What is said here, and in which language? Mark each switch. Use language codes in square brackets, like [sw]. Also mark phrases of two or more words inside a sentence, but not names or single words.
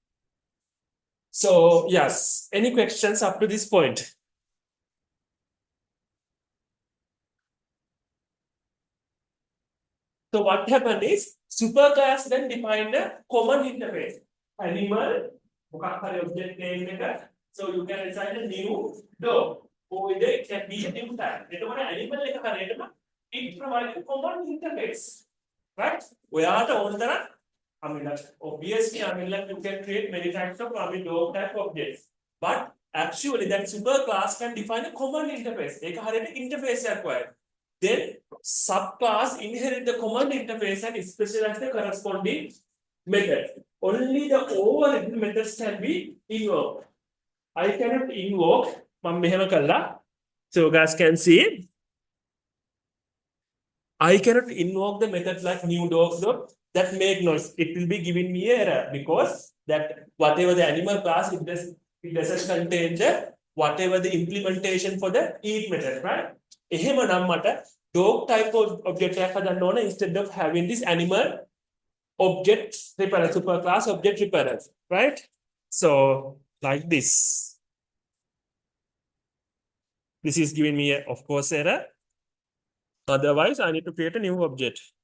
[en] So yes, any questions up to this point? So what happened is superclass then defined a common interface. Animal, [si] මොකක් හරි [en] object name [si] එක. [en] So you can assign a new dog. Or it can be a new tag. [si] එතකොට animal එක හරියටම [en] it provides a common interface. Right? [si] ඔයාට ඕන තරම් [en] I mean like, obviously I mean like you can create many types of I mean dog type objects. But actually that superclass can define a common interface. [si] ඒක හරියට interface එකක් වගේ. [en] Then subclass inherit the command interface and specialize the corresponding method. Only the overridden methods can be invoked. I cannot invoke so guys can see I cannot invoke the method like new dog that make noise. It will be giving me error because that whatever the animal class it doesn't contain the whatever the implementation for the eat method, right? [si] එහෙමනම් මට [en] dog type of object [si] එකක් හදන්න ඕන [en] instead of having this animal object repairer superclass object repairer, right? So like this is giving me a, of course error. Otherwise I need to create a new object.